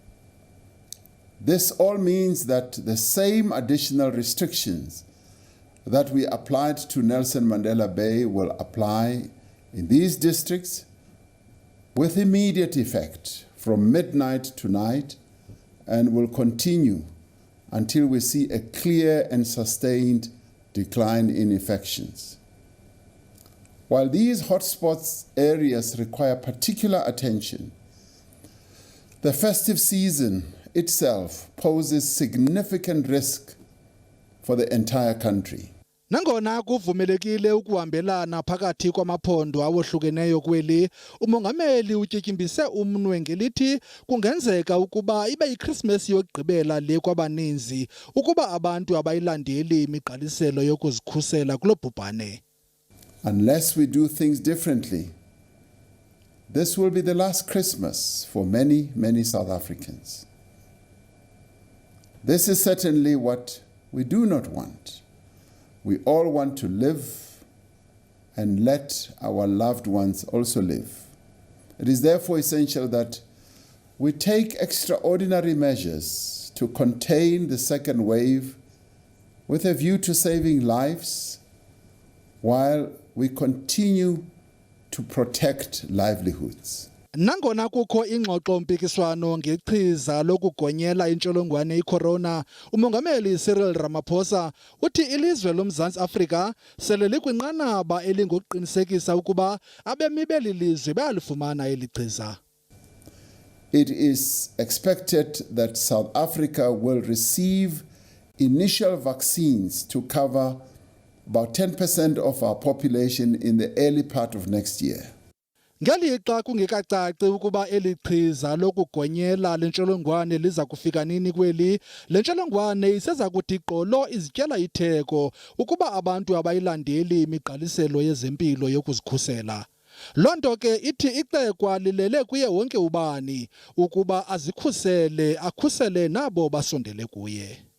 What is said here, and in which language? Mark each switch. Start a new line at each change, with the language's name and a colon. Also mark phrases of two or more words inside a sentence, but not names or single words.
English: This all means that the same additional restrictions that we applied to Nelson Mandela Bay will apply in these districts with immediate effect from midnight tonight and will continue until we see a clear and sustained decline in infections. While these hotspots areas require particular attention, the festive season itself poses significant risk for the entire country.
Xhosa: Nangona kuvumelekile ukuhambelana phakathi kwamaphondo awohlukeneyo kweli, umongameli utyityimbise umnwe ngelithi kungenzeka ukuba ibe yiChristmas yokugqibela le kwabaninzi ukuba abantu abayilandeli imigqaliselo yokuzikhusela kulo bhubhane.
English: Unless we do things differently, this will be the last Christmas for many South Africans. This is certainly what we do not want. We all want to live and let our loved ones also live. It is therefore essential that we take extraordinary measures to contain the second wave with a view to saving lives while we continue to protect livelihoods.
Xhosa: Nangona kukho ingxoxo-mpikiswano ngechiza lokugonyela intsholongwane i-corona, umongameli Cyril Ramaphosa uthi ilizwe loMzantsi Afrika sele likwinqanaba elingokuqinisekisa ukuba abemi beli lizwe bayalifumana eli chiza.
English: It is expected that South Africa will receive initial vaccines to cover about 10% of our population in the early part of next year.
Xhosa: Ngelixa kungekacaci ukuba eli chiza lokugonyela lentsholongwane liza kufika nini kweli, lentsholongwane iseza kuthi gqolo izityela itheko ukuba abantu abayilandeli imigqaliselo yezempilo yokuzikhusela. Loo nto ke ithi ixekwa lilele kuye wonke ubani ukuba azikhusele, akhusele nabo basondele kuye.